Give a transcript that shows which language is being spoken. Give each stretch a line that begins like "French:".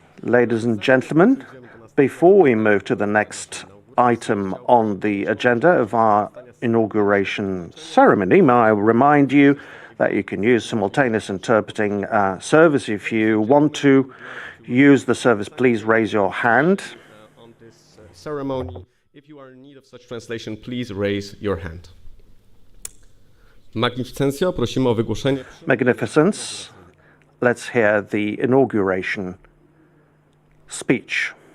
English: Ladies and gentlemen, before we move to the next item on the agenda of our inauguration ceremony, may I remind you that you can use simultaneous interpreting service. If you want to use the service, please raise your hand. on this ceremony, if you are in need of such translation, please raise your hand.
Polish: Magnificencjo, prosimy o wygłoszenie.
English: Magnificence, let's hear the inauguration speech.